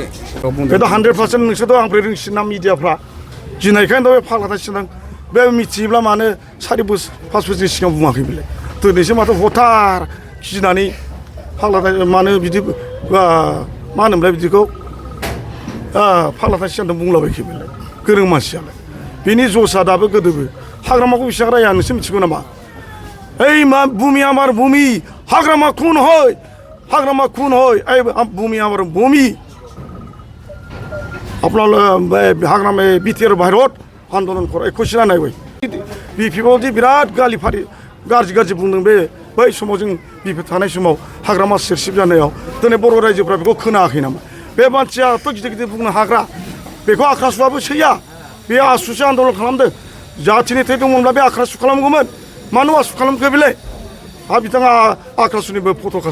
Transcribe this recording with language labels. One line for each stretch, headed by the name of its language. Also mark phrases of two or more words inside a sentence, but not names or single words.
Bodo: बेथ' 100% नोंसोरथ' आंनिफ्राय रोंसिना मिडियाफ्रा गिनायखायनोथ' बे फाग्ला थासिनदां बे मिथियोब्ला मानो 4 बोसोर 5 बोसोरनि सिगां बुङाखै बेलाय दिनैसो माथो हथार गिनानै फाग्ला मानो बिदि मा होनोमोनलाय बिदिखौ फाग्ला थासिनदां बुंलाबायखै बेलाय गोरों मानसियालाय बिनि जसा दाबो गोदोबो हाग्रामाखौ बेसेबां राया नोंसोर मिथिगौ नामा
Bangla: ওই মা ভূমি আমার ভূমি হাগ্রামা খুন হয় হাগ্রামা খুন হয় এই ভূমি আমার ভূমি
Bodo: আপনার हाग्रामा बिटिआर बाहेराव आन्दलन खराय कुइसना नायबाय बिपिएफआवदि बिराद गाज्रि बुंदों बे बै समाव जों बिपिएफ थानाय समाव हाग्रामा सेरसिब जानायाव दिनै बर' रायजोफ्रा बेखौ खोनायाखै नामा बे मानसियाथ' गिदिर गिदिर बुंनो हाग्रा बेखौ आख्रासुआबो सैया बे आसुसो आन्दलन खालामदों जाथिनि थै दंमोनब्ला बे आख्रासु खालामगौमोन मानो आसु खालामखो बेलाय बिथाङा आख्रासुनिबो फट'खा